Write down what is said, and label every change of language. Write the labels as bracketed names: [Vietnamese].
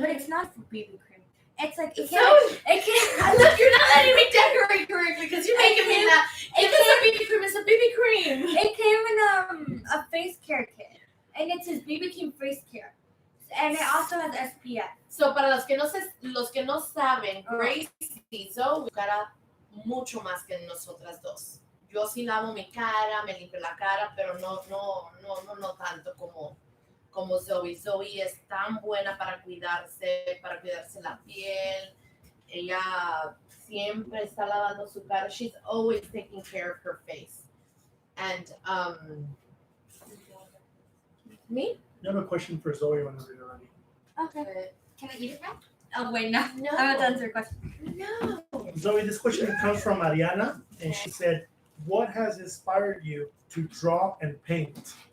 [English] but it's not for BB cream. It's like it So, can't. It can't. look, you're not letting me decorate correctly because you're making me laugh. It's a BB cream. It's a BB cream. It came in a face care kit, and it says BB cream face care, and it also has SPF. [Spanish] So, para los que no saben, Grace y Zoe cara mucho más que nosotras dos. Yo sí lavo mi cara, me limpio la cara, pero no tanto como Zoe. Zoe es tan buena para cuidarse la piel. Ella siempre está lavando su cara. [English] She's always taking care of her face. And me? You have a question for Zoe whenever you're ready. Okay. Can I eat it now? Oh wait, no. No. I have to answer your question. No. Zoe, this question comes from Ariana, and she said, "What has inspired you to draw and paint?"